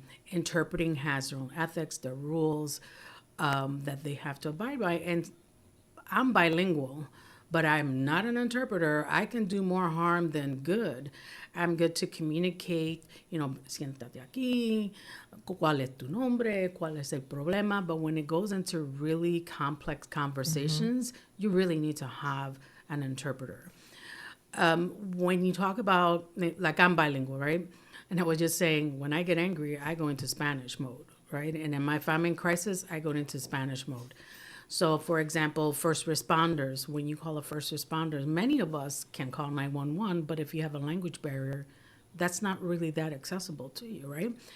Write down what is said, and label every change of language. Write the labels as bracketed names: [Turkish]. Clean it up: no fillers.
[English] Interpreting has their own ethics, their rules that they have to abide by. And I'm bilingual, but I'm not an interpreter. I can do more harm than good. I'm good to communicate, [Spanish] siéntate aquí, cuál es tu nombre, cuál es el problema. [English] But when it goes into really complex conversations, you really need to have an interpreter. When you talk about, like I'm bilingual, right? And I was just saying, when I get angry, I go into Spanish mode, right? And in my famine crisis, I go into Spanish mode. So, for example, first responders, when you call a first responder, many of us can call 911, but if you have a language barrier, that's not really that accessible to you, right?